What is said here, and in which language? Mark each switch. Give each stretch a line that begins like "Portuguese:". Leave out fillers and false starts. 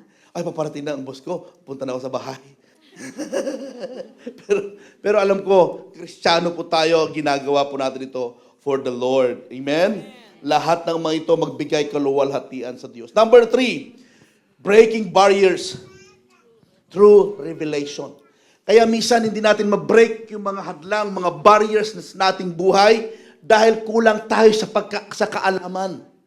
Filipino: Ay, paparating na ang boss ko. Punta na ako sa bahay. pero alam ko, Kristiyano po tayo, ginagawa po natin ito
English: for the Lord.
Filipino: Amen? Lahat ng mga ito magbigay kaluwalhatian sa Diyos.
English: Number 3, breaking barriers through revelation.
Filipino: Kaya minsan hindi natin ma-break yung mga hadlang, mga barriers sa nating buhay dahil kulang tayo sa kaalaman.